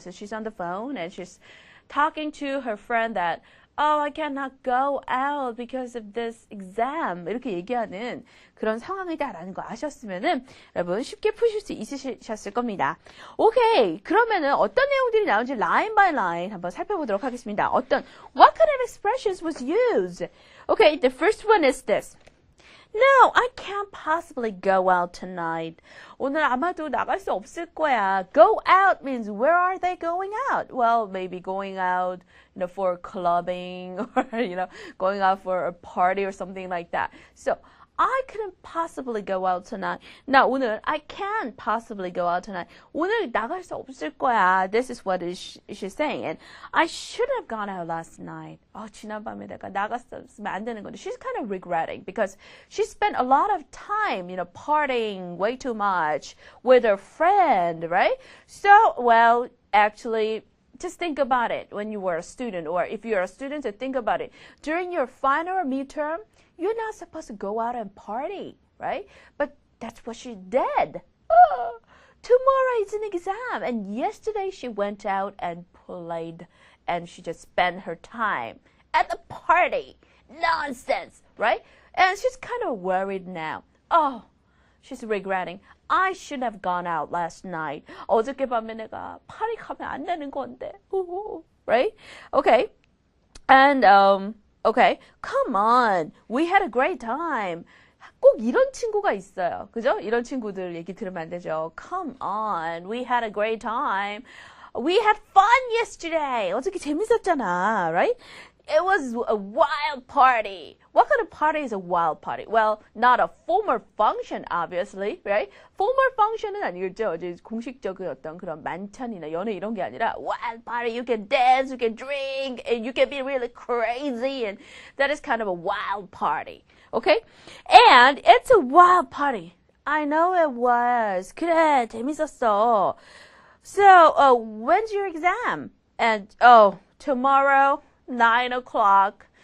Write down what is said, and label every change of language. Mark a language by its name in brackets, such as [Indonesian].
[English] So she's on the phone and she's talking to her friend that, oh, I cannot go out because of this exam. [Korean] 이렇게 얘기하는 그런 상황이다라는 거 아셨으면은 여러분 쉽게 푸실 수 있으셨을 겁니다. 오케이. 그러면은 어떤 내용들이 나오는지 [English] line by line [Korean] 한번 살펴보도록 하겠습니다. [English] what kind of expressions was used? Okay, the first one is this. No, I can't possibly go out tonight. [Korean] 오늘 아마도 나갈 수 없을 거야. [English] Go out means where are they going out? Well, maybe going out, for clubbing or, going out for a party or something like that. So, I couldn't possibly go out tonight. [Korean] 나 오늘 [English] I can't possibly go out tonight. [Korean] 오늘 나갈 수 없을 거야. [English] This is what she's saying. And I should have gone out last night. [Korean] 지난밤에 내가 나갔으면 안 되는 건데. [English] She's kind of regretting because she spent a lot of time, partying way too much with her friend, right? So, well, actually, just think about it when you were a student, or if you're a student, think about it. During your final or midterm, you're not supposed to go out and party, right? But that's what she did. Tomorrow is an exam. And yesterday she went out and played and she just spent her time at the party. Nonsense, right? And she's kind of worried now. She's regretting. I should have gone out last night. [Korean] 어저께 밤에 내가 파리 가면 안 되는 건데. [English] Right? Okay. And, okay, come on. We had a great time. [Korean] 꼭 이런 친구가 있어요. 그죠? 이런 친구들 얘기 들으면 안 되죠. [English] Come on. We had a great time. We had fun yesterday. [Korean] 어저께 재밌었잖아. [English] Right? It was a wild party. What kind of party is a wild party? Well, not a formal function, obviously, right? [Korean] Formal function은 아니겠죠. 이제 공식적인 어떤 그런 만찬이나 연회 이런 게 아니라 wild party. [English] You can dance, you can drink, and you can be really crazy, and that is kind of a wild party. Okay? And it's a wild party. I know it was. [Korean] 그래, 재밌었어. [English] So, when's your exam? And, tomorrow. 9 o'clock.